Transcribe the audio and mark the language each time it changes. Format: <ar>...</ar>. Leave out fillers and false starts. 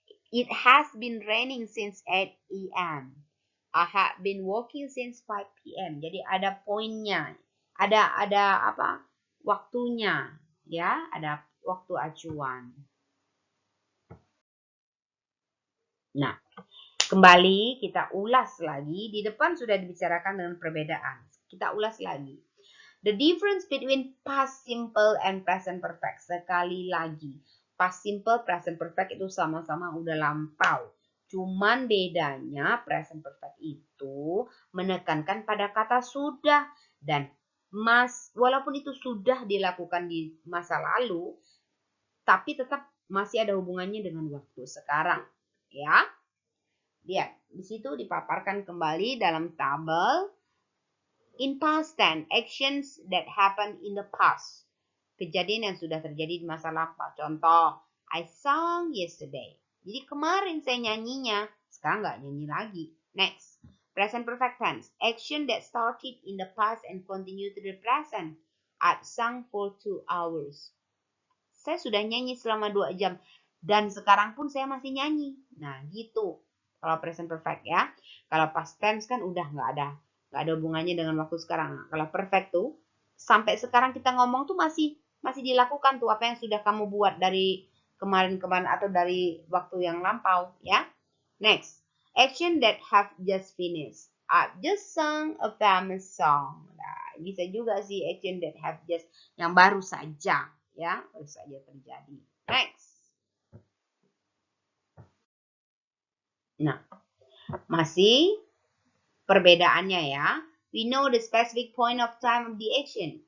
<en>It has been raining since 8 a.m. I have been working since 5 p.m.</en> <id>Jadi ada poinnya. Ada apa? Waktunya, ya, ada waktu acuan. Nah, kembali kita ulas lagi. Di depan sudah dibicarakan dengan perbedaan. Kita ulas lagi.</id> <en>The difference between past simple and present perfect.</en> <id>Sekali lagi, past simple, present perfect itu sama-sama udah lampau. Cuman bedanya present perfect itu menekankan pada kata sudah. Dan walaupun itu sudah dilakukan di masa lalu, tapi tetap masih ada hubungannya dengan waktu sekarang. Ya, lihat di situ dipaparkan kembali dalam tabel.</id> <en>In past tense, actions that happen in the past.</en> <id>Kejadian yang sudah terjadi di masa lampau. Contoh,</id> <en>I sang yesterday.</en> <id>Jadi kemarin saya nyanyinya, sekarang nggak nyanyi lagi.</id> <en>Next, present perfect tense. Action that started in the past and continue to the present. I sang for 2 hours.</en> <id>Saya sudah nyanyi selama 2 jam. Dan sekarang pun saya masih nyanyi. Nah, gitu. Kalau present perfect ya. Kalau past tense kan udah nggak ada hubungannya dengan waktu sekarang. Nah, kalau perfect tuh, sampai sekarang kita ngomong tuh masih dilakukan tuh apa yang sudah kamu buat dari kemarin-kemarin atau dari waktu yang lampau ya.</id> <en>Next, action that have just finished. I've just sung a famous song.</en> <id>Nah, bisa juga sih</id> <en>action that have just</en> <id>yang baru saja ya, baru saja terjadi. Next. Nah, masih perbedaannya ya.</id> <en>We know the specific point of time of the action.</en>